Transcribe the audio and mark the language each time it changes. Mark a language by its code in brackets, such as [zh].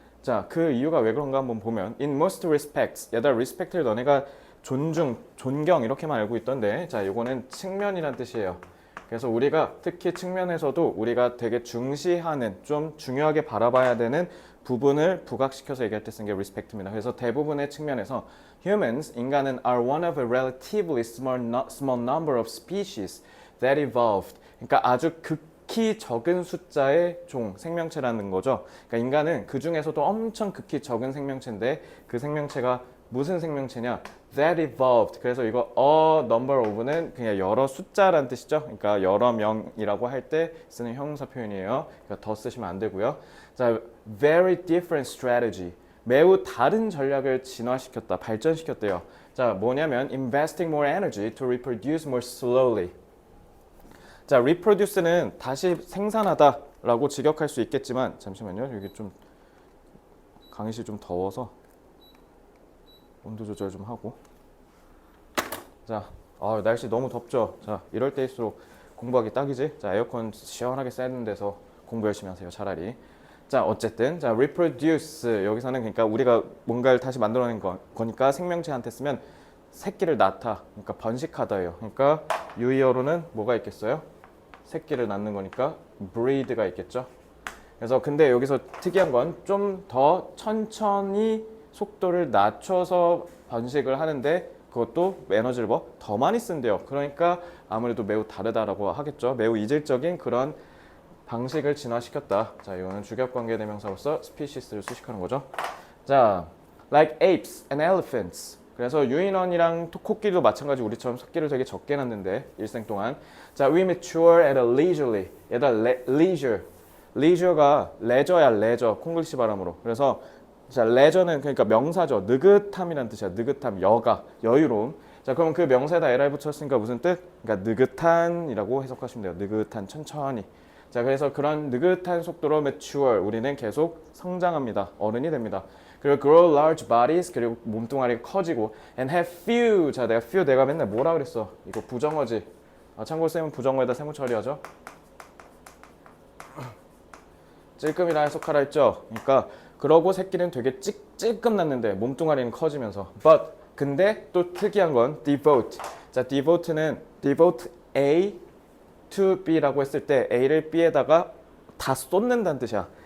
[ko] 자, 그 이유가 왜 그런가 한번 보면 [en] in most respects, [ko] 얘들아 respect를 너네가 존중, 존경 이렇게만 알고 있던데, 자, 요거는 측면이란 뜻이에요. 그래서 우리가 특히 측면에서도 우리가 되게 중시하는, 좀 중요하게 바라봐야 되는 부분을 부각시켜서 얘기할 때 쓴 게 respect입니다. 그래서 대부분의 측면에서 [en] humans, [ko] 인간은 [en] are one of a relatively small number of species that evolved. [ko] 그러니까 아주 극히 적은 숫자의 종, 생명체라는 거죠. 그러니까 인간은 그 중에서도 엄청 극히 적은 생명체인데, 그 생명체가 무슨 생명체냐? [en] That evolved. [ko] 그래서 이거 a number of는 그냥 여러 숫자라는 뜻이죠. 그러니까 여러 명이라고 할 때 쓰는 형용사 표현이에요. 그러니까 더 쓰시면 안 되고요. [en] 자, very different strategy. [ko] 매우 다른 전략을 진화시켰다, 발전시켰대요. [en] 자, 뭐냐면 investing more energy to reproduce more slowly. [ko] 자, reproduce는 다시 생산하다라고 직역할 수 있겠지만, 잠시만요. 여기 좀 강의실 좀 더워서 온도 조절 좀 하고. 자, 날씨 너무 덥죠. 자, 이럴 때일수록 공부하기 딱이지. 자, 에어컨 시원하게 쐬는 데서 공부 열심히 하세요. 차라리. 자, 어쨌든 자, reproduce 여기서는 그러니까 우리가 뭔가를 다시 만들어낸 거니까 생명체한테 쓰면 새끼를 낳다. 그러니까 번식하다예요. 그러니까 유의어로는 뭐가 있겠어요? 새끼를 낳는 거니까 breed가 있겠죠. 그래서 근데 여기서 특이한 건 좀 더 천천히 속도를 낮춰서 번식을 하는데, 그것도 에너지를 더 많이 쓴대요. 그러니까 아무래도 매우 다르다라고 하겠죠. 매우 이질적인 그런 방식을 진화시켰다. 자, 이거는 주격관계 대명사로서 species를 수식하는 거죠. [en] 자, like apes and elephants. [ko] 그래서 유인원이랑 코끼리도 마찬가지 우리처럼 새끼를 되게 적게 낳는데 일생 동안. [en] 자, we mature at a leisurely. [ko] 얘다 leisure. leisure가 레저야, 레저. 콩글리시 발음으로. 그래서 자, 레저는 그러니까 명사죠. 느긋함이란 뜻이야. 느긋함, 여가, 여유로움. 자, 그러면 그 명사에다 LR 붙였으니까 무슨 뜻? 그러니까 느긋한이라고 해석하시면 돼요. 느긋한, 천천히. 자, 그래서 그런 느긋한 속도로 mature, 우리는 계속 성장합니다. 어른이 됩니다. [en] 그리고 grow large bodies, [ko] 그리고 몸뚱아리가 커지고 [en] and have few. [ko] 자, 내가 맨날 뭐라 그랬어? 이거 부정어지. 참고로 쌤은 부정어에다 세무 처리하죠. 찔끔이라 해석하라 했죠. 그러니까 그러고 새끼는 되게 찔끔 낳는데 몸뚱아리는 커지면서. But 근데 또 특이한 건 devote. 자, devote는 devote A to B라고 했을 때 A를 B에다가 다 쏟는다는 뜻이야.